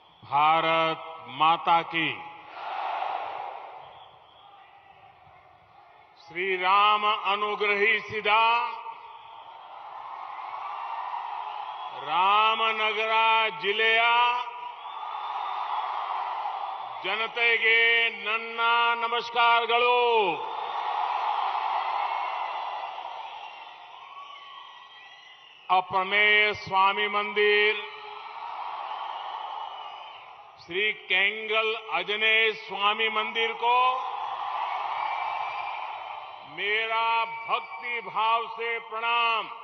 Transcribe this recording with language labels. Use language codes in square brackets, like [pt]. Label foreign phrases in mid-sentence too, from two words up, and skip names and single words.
[hi] भारत माता की। श्री राम अनुग्रही सिदा [kn] ರಾಮನಗರ ಜಿಲ್ಲೆಯ ಜನತೆಗೆ ನನ್ನ ನಮಸ್ಕಾರಗಳು। [hi] अप्रमेय स्वामी मंदिर श्री केंगल आंजनेय स्वामी मंदिर को मेरा भक्ति भाव से प्रणाम।